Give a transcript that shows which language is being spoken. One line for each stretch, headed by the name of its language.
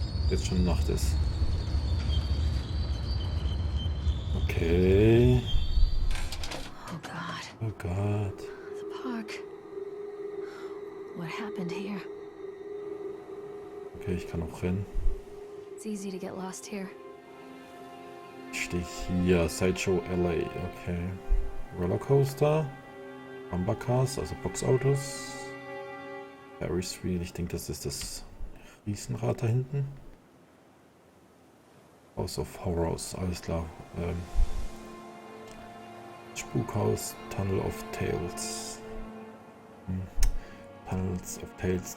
German: Jetzt schon Nacht ist. Okay.
English: Oh God.
German: Oh Gott.
English: The park. What happened here?
German: Okay, ich kann auch rennen.
English: It's easy to get lost here.
German: Ich stehe hier. Sideshow LA. Okay. Rollercoaster. Bumpercars, also Boxautos.
English: Ferris Wheel.
German: Ich denke, das ist das Riesenrad da hinten. House of Horrors. Alles klar. Spukhaus. Tunnel of Tales.
English: Tunnels of Tales.